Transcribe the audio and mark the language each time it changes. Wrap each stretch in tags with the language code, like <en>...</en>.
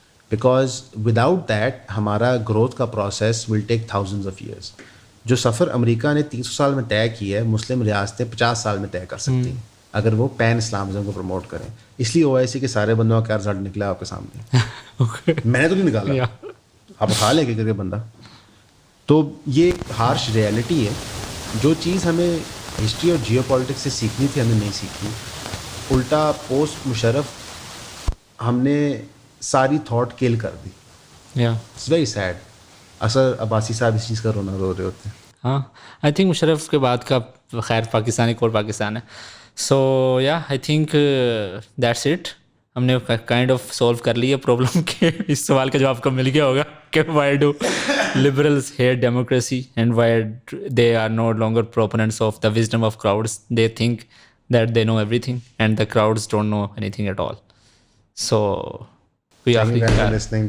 <en>Because without that</en> <ur>ہمارا growth کا</ur> <en>process will take thousands of years.</en> <ur>جو سفر امریکہ نے 300 سال میں طے کیا ہے مسلم ریاستیں 50 سال میں طے کر سکتی ہیں اگر وہ پین اسلامزم کو پروموٹ کریں. اس لیے OIC کے سارے بندوں کا کیا رزلٹ نکلا آپ کے سامنے. میں نے تو نہیں نکالا, آپ اٹھا لیں کہ بندہ. تو یہ ہارش ریئلٹی ہے. جو چیز ہمیں ہسٹری اور جیو پالیٹکس سے سیکھنی تھی ہم نے نہیں سیکھی. الٹا پوسٹ مشرف ہم نے ساری تھاٹ کل کر دی.</ur> <en>It's very sad.</en> <ur>اثر عباسی صاحب اس چیز کا رو رہے ہوتے ہیں. ہاں, آئی تھنک مشرف کے بعد کا خیر پاکستان ایک اور پاکستان ہے.</ur> <en>So یا I think that's it.</en> <ur>ہم نے کائنڈ آف سولو کر لی ہے پرابلم کے. اس سوال کا جواب کب مل گیا ہوگا کہ</ur> <en>Why do liberals hate democracy and why they are no longer proponents of the wisdom of crowds. They think that they know everything and the crowds don't know anything at all. So we are listening.</en>